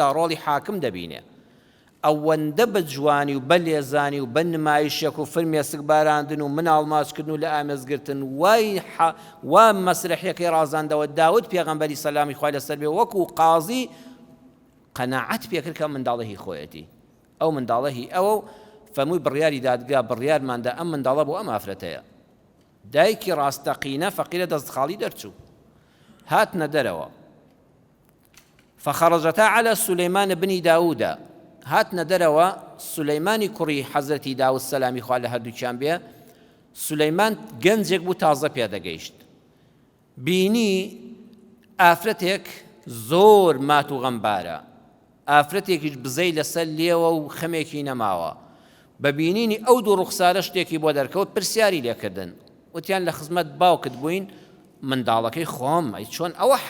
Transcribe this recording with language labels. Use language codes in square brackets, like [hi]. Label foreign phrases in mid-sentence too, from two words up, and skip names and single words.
[ckb] ڕۆڵی حاکم دەبینێ ئەوەندە بە جوانی و بە لێزانی و بە نمایشێک و فرمێسک باراندن و مناڵ ماچکردن و لە ئامێزگرتن وا مەسرحیەکەی ڕازاندەوە داود پێغەمبەری سەلامی خوای لەسەر بێ وەکو قازی قەناعەت پێکرد کە منداڵە هی خۆیەتی ئەو منداڵە هی ئەوە فەرمووی بڕیاری دادگا بڕیارماندا ئەم منداڵە بۆ ئەم ئافرەتەیە دایکی ڕاستەقینە فەقیرە دەستخاڵی دەرچوو هاتنە دەرەوە [ar] فخرجتا على سليمان بن داود [ckb] هاتنە دەرەوە سولەیمانی کوڕی حەزرەتی داود سەلامی خوا لە هەردووکیان بێ سولەیمان گەنجێک بوو تازە پێدەگەیشت بینی ئافرەتێک زۆر مات و غەمبارە ئافرەتێکیش بزەی لەسەر لێوە و خەمێکی نەماوە بە بینینی ئەو دوو ڕوخسارە شتێکی بۆ دەرکەوت پرسیاری لێکردن وتیان لە خزمەت باوکت بووین منداڵەکەی خۆم ئەی چۆن